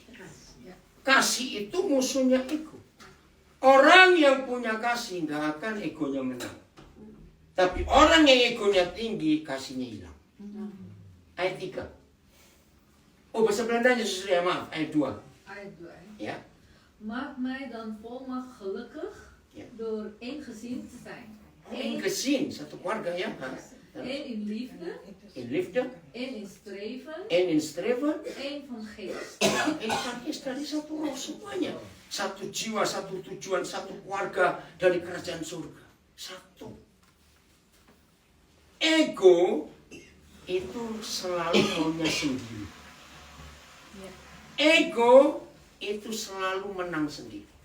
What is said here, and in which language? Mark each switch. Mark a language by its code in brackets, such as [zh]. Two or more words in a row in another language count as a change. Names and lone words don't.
[id] Kasih itu musuhnya ego. Orang yang punya kasih nggak akan egonya menang. Tapi orang yang egonya tinggi, kasihnya hilang. Ayat 3. Oh, bahasa Belandanya sesuai, maaf. Ayat 2. Ayat 2. Ya. [nl] Maak mij dan volmacht gelukkig Ja. door één gezin te zijn. Eén gezin, [id] satu keluarga ya. [nl] één in liefde, In liefde, één in streven, en in streven, één van geest. [id] is dari satu roh semuanya. Satu jiwa, satu tujuan, satu keluarga dari kerajaan surga. Satu. Ego itu selalu maunya sendiri. Ego itu selalu menang sendiri.